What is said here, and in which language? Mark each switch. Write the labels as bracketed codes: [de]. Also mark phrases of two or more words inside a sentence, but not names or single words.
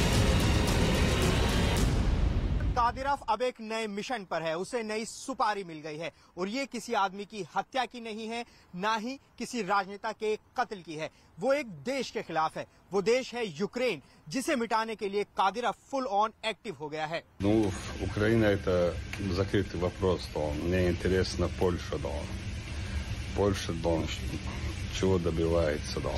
[hi] कादिरोव अब एक नए मिशन पर है, उसे नई सुपारी मिल गई है, और ये किसी आदमी की हत्या की नहीं है, ना ही किसी राजनेता के कत्ल की है। वो एक देश के खिलाफ है। वो देश है यूक्रेन, जिसे मिटाने के लिए कादिरोव [en] full on active [hi] हो गया है। [ru] Украина это закрытый вопрос, то мне интересно Польша, да. Польша, да, чего добивается, да.